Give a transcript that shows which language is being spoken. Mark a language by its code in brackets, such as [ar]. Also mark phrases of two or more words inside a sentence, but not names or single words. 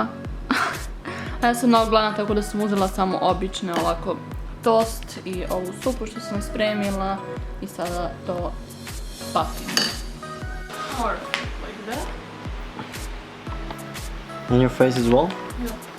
[sr] A ja sam mnogo gladna, tako da sam uzela samo obične ovako tost i ovu supu što sam spremila i sada to papim. [en] Or like that. On your face as well? Yeah.